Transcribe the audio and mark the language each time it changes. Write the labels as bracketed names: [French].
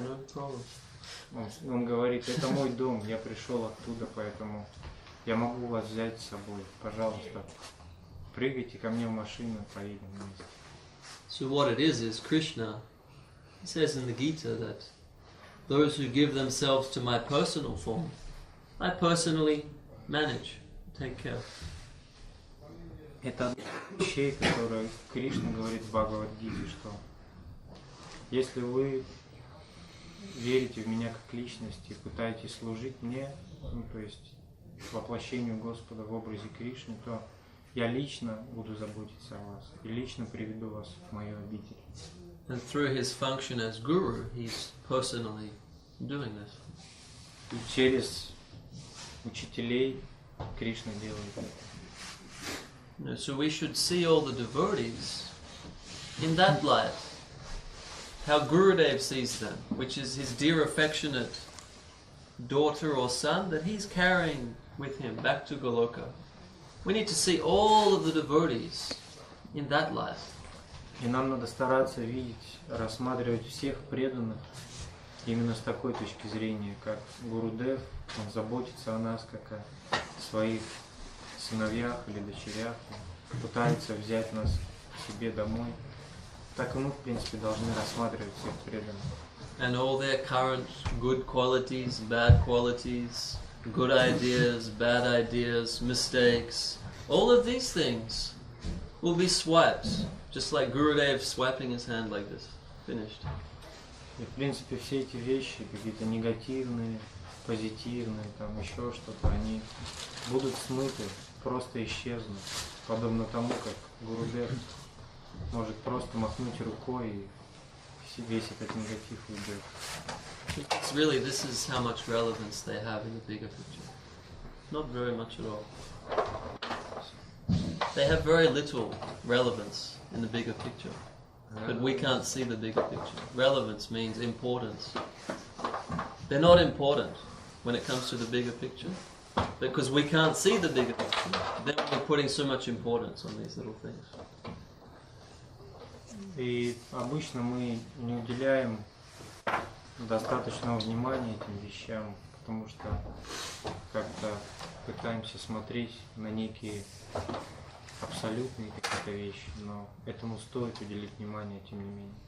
[English] No problem. [Russian] Он говорит, это мой дом, я пришел оттуда, поэтому я могу вас взять с собой. Пожалуйста, прыгайте ко мне в машину, поедем вместе. [English] So what it is Krishna says in the Gita that those who give themselves to my personal form, I personally manage, take care. [Russian] Это одна из вещей, которые Кришна говорит в Бхагавад-гите, что если вы верите в меня как личность и пытаетесь служить мне, ну, то есть воплощению Господа в образе Кришны, то я лично буду заботиться о вас и лично приведу вас в мою обитель. [English] And through his function as guru, he's personally doing this. [Russian] И через учителей Кришна делает это. [English] So we should see all the devotees in that light. How Gurudev sees them, which is his dear affectionate daughter or son that he's carrying with him back to Goloka. We need to see all of the devotees in that light. [Russian] И нам надо стараться видеть, рассматривать всех преданных именно с такой точки зрения, как Гурудев, он заботится о нас, как о своих сыновьях или дочерях, пытается взять нас к себе домой. Так и мы, в принципе, должны рассматривать всех преданных. [English] And all their current good qualities, bad qualities, good ideas, bad ideas, mistakes, all of these things will be swiped, just like Gurudev swiping his hand like this. Finished. [Russian] И, в принципе, все эти вещи, какие-то негативные, позитивные, там еще что-то, они будут смыты, просто исчезнут, подобно тому, как Гурудев может просто махнуть рукой и весь этот негатив уйдет. [English] It's really, this is how much relevance they have in the bigger picture. Not very much at all. They have very little relevance in the bigger picture. but we can't see the bigger picture. Relevance means importance. They're not important when it comes to the bigger picture, because we can't see the bigger picture. Then we're putting so much importance on these little things. [Russian] И обычно мы не уделяем достаточного внимания этим вещам, потому что как-то пытаемся смотреть на некие абсолютные какие-то вещи, но этому стоит уделить внимание, тем не менее.